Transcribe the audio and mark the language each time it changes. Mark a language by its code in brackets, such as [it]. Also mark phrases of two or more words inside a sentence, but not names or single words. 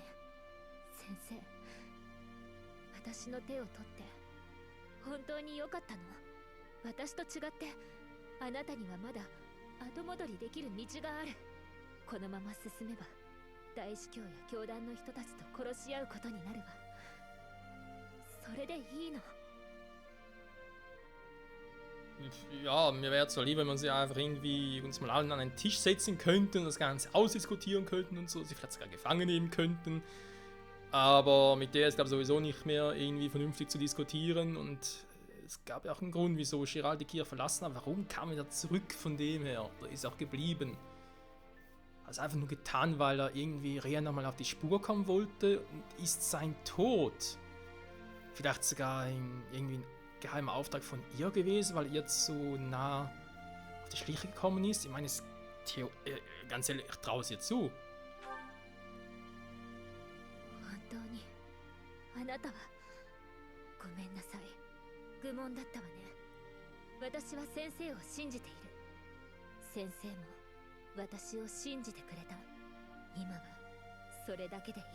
[ja] 先生、私の手を取って本当に良かったの？私と違ってあなたにはまだ後戻りできる道がある。このまま進めば大司教や教団の人たちと殺し合うことになるわ。それでいいの？ [de] Ja, mir wäre es zwar lieber, wenn man sie einfach irgendwie uns mal allen an einen Tisch setzen könnten und das Ganze ausdiskutieren könnten und so, sie vielleicht sogar gefangen nehmen könnten. Aber mit der ist, glaube ich, sowieso nicht mehr irgendwie vernünftig zu diskutieren und es gab ja auch einen Grund, wieso Gerald die Kirche verlassen hat. Warum kam er zurück von dem her? Oder ist er auch geblieben? Hat es einfach nur getan, weil er irgendwie Rhea nochmal auf die Spur kommen wollte und ist sein Tod vielleicht sogar irgendwie ein geheimer Auftrag von ihr gewesen, weil ihr jetzt so nah auf die Schliche gekommen ist. Ich meine, ganz ehrlich, ich traue es ihr zu. [ja] 本当にあなたはごめんなさい。愚問だったわね。私は先生を信じている。先生も私を信じてくれた。今はそれだけでいい。